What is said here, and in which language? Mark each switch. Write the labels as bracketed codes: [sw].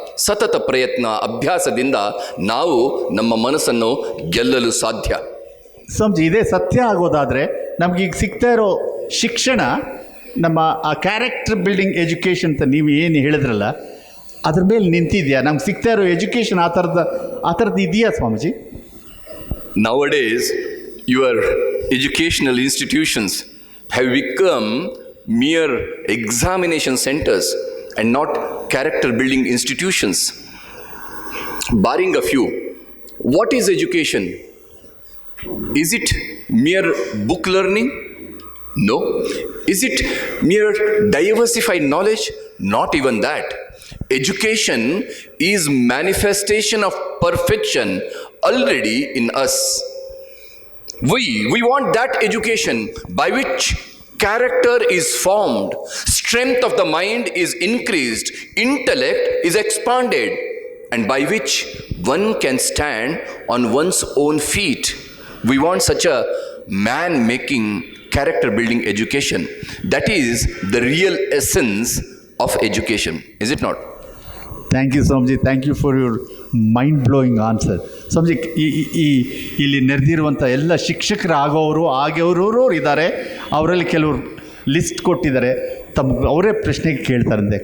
[kn] ಸತತ ಪ್ರಯತ್ನ, ಅಭ್ಯಾಸದಿಂದ ನಾವು ನಮ್ಮ ಮನಸ್ಸನ್ನು ಗೆಲ್ಲಲು ಸಾಧ್ಯ. ಸ್ವಾಮೀಜಿ, ಇದೇ ಸತ್ಯ ಆಗೋದಾದರೆ ನಮಗೀಗ ಸಿಗ್ತಾ ಇರೋ ಶಿಕ್ಷಣ, ನಮ್ಮ ಆ ಕ್ಯಾರೆಕ್ಟರ್ ಬಿಲ್ಡಿಂಗ್ ಎಜುಕೇಷನ್ ಅಂತ ನೀವು ಏನು ಹೇಳಿದ್ರಲ್ಲ, ಅದ್ರ ಮೇಲೆ ನಿಂತಿದೆಯಾ? ನಮ್ಗೆ ಸಿಗ್ತಾ ಇರೋ ಎಜುಕೇಷನ್ ಆ ಥರದ್ದು ಇದೆಯಾ Swamiji? [en] Nowadays, your educational institutions have become mere examination centers and not character building institutions. Barring a few, what is education? Is it mere book learning? No. Is it mere diversified knowledge? Not even that. Education is manifestation of perfection already in us. We want that education by which character is formed, strength of the mind is increased, intellect is expanded, and by which one can stand on one's own feet. We want such a man-making, character-building education. That is the real essence of education, is it not? Thank you Swamiji, thank you for your mind blowing answer. [kn] Swamiji, ಇಲ್ಲಿ ನೆರೆದಿರುವಂಥ ಎಲ್ಲ ಶಿಕ್ಷಕರು ಆಗೋರು ಇದ್ದಾರೆ. ಅವರಲ್ಲಿ ಕೆಲವರು list ಕೊಟ್ಟಿದ್ದಾರೆ, ಅವರೇ ಪ್ರಶ್ನೆಗೆ ಕೇಳ್ತಾರಂತೆ.